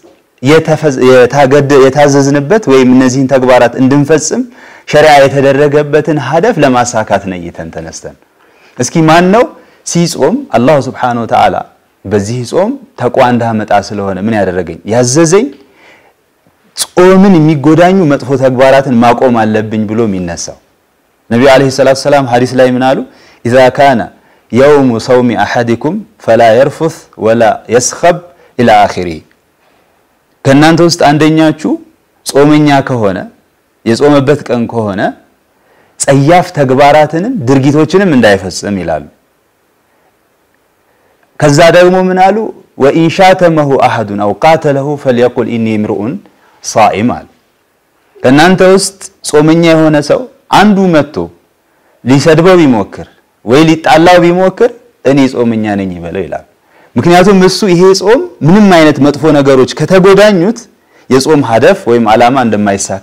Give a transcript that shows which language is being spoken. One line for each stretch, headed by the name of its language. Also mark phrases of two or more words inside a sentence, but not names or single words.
Amharic: የታዘዝንበት ወይም እነዚህን ተግባራት እንድንፈጽም ሸሪዓ የተደረገበትን ሀደፍ ለማሳካት ነይተን ተነስተን እስኪ ማን ነው ሲጾም አላህ
Arabic: سبحانه وتعالى
Amharic: በዚህ ጾም ተቅዋ እንዳመጣ ስለሆነ ምን ያደረገኝ ያዘዘኝ ጾምን የሚጎዳኙ መጥፎ ተግባራትን ማቆም አለብኝ ብሎ የሚነሳው ነብዩ
Arabic: عليه الصلاة سلام
Amharic: ሐዲስ ላይ ምን አሉ
Arabic: اذا كان يوم صوم احدكم فلا يرفث ولا يسخب الى اخره
Amharic: ከናንተ ውስጥ አንደኛችሁ ጾመኛ ከሆነ የጾመበት ቀን ከሆነ ጸያፍ ተግባራትንም ድርጊቶችንም እንዳይፈጽም ይላሉ ከዛ ደግሞ ምን አሉ
Arabic: وان شاتمه احد او قاتله فليقل اني امرؤ صائم
Amharic: ከናንተ ውስጥ ጾመኛ የሆነ ሰው አንዱ መጥቶ ሊሰድበው ቢሞክር ወይ ሊጣላው ቢሞክር እኔ ጾመኛ ነኝ ይበለው ይላል ምክንያቱም እሱ ይሄ ጾም ምንም አይነት መጥፎ ነገሮች ከተጎዳኙት የጾም ሀደፍ ወይም አላማ እንደማይሳካ